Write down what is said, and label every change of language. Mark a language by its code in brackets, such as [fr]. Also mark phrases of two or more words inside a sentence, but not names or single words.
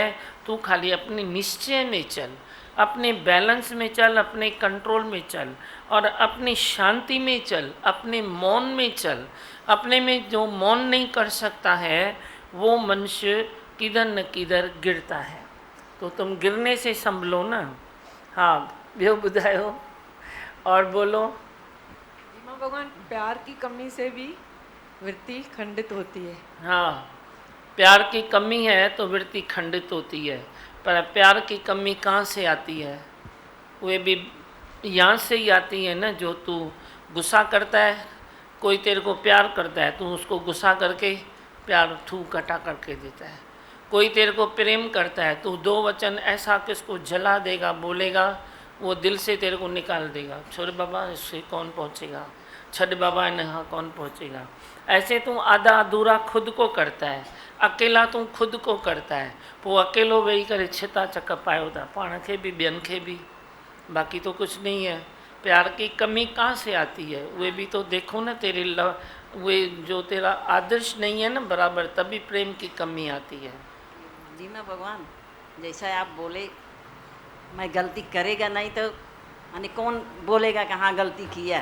[hi] तू खाली अपने निश्चय में चल, अपने बैलेंस में चल, अपने कंट्रोल में चल और अपनी शांति में चल, अपने मौन में चल। अपने में जो मौन नहीं कर सकता है वो मनुष्य किधर न किधर गिरता है। तो तुम गिरने से संभलो ना। [sd] हाँ ॿियो ॿुधायो [hi] और बोलो। धीमा भगवान, प्यार की कमी से भी वृत्ति खंडित होती है। हाँ, प्यार की कमी है तो वृत्ति खंडित होती है, पर प्यार की कमी कहाँ से आती है? वे भी यहाँ से ही आती है ना, जो तू गुस्सा करता है। कोई तेरे को प्यार करता है, तू उसको गुस्सा करके प्यार थू कटा करके देता है। कोई तेरे को प्रेम करता है, तू दो वचन ऐसा किसको जला देगा, बोलेगा, वो दिल से तेरे को निकाल देगा, छोड़ बाबा इससे कौन पहुँचेगा, छड़ बाबा यहाँ कौन पहुँचेगा। ऐसे तू आधा अधूरा खुद को करता है, अकेला तू खुद को करता है, [sd] पोइ अकेलो वेही करे छिता चक पायो था, पाण खे भी ॿियनि खे भी, बाकी तो कुछ नहीं है। [hi] प्यार की कमी कहाँ से आती है? वे भी तो देखो ना, तेरे वे जो तेरा आदर्श नहीं है ना बराबर, तभी प्रेम की कमी आती है। जी मैं भगवान, जैसा आप बोले, मैं गलती करेगा नहीं तो यानी कौन बोलेगा कि हाँ गलती किया।